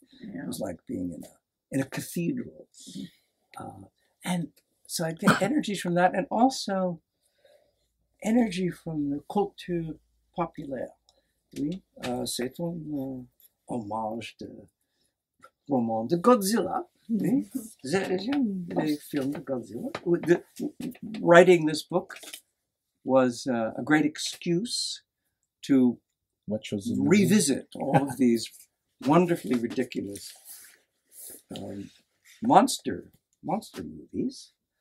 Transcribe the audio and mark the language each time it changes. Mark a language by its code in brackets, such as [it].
[en] It was like being in a cathedral. And so I get energy from that, and also energy from the culture populaire. [fr] Oui, c'est un hommage de roman de Godzilla. Oui, j'aime les films de Godzilla. [en] Writing this book was a great excuse to revisit all of these wonderfully ridiculous monster movies.